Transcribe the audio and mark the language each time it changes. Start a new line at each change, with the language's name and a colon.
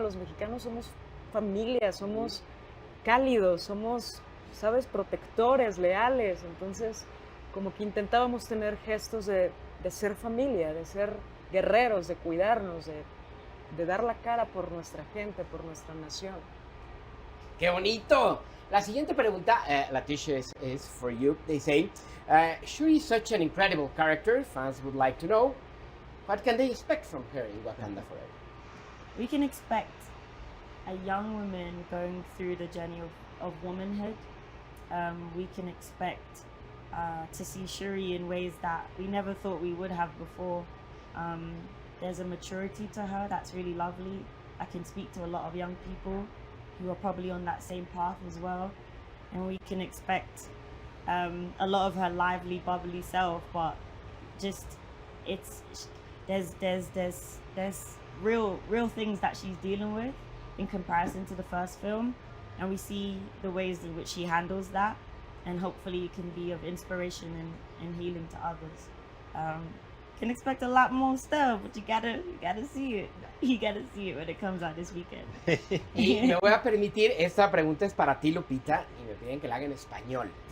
Spanish: Los mexicanos somos familia, somos cálidos, somos, ¿sabes?, protectores, leales. Entonces, como que intentábamos tener gestos de ser familia, de ser guerreros, de cuidarnos, de dar la cara por nuestra gente, por nuestra nación. ¡Qué bonito! La siguiente pregunta, Letitia,
English: is for you. They say, Shuri is such an incredible character. Fans would like to know, what can they expect from her in Wakanda Forever? We can expect a young woman going through the journey of womanhood we can expect to see Shuri in ways that we never thought we would have before. There's a maturity to her that's really lovely. I can speak to a lot of young people who are probably on that same path as well, and we can expect a lot of her lively, bubbly self, but just there's real things that she's dealing with in comparison to the first film, and we see the ways in which she handles that, and hopefully it can be of inspiration and healing to others. Can expect a lot more stuff, but you gotta see it. You gotta see it when it comes out this weekend.
Spanish: Y me voy a permitir, esta pregunta es para ti, Lupita, y me piden que la haga en español.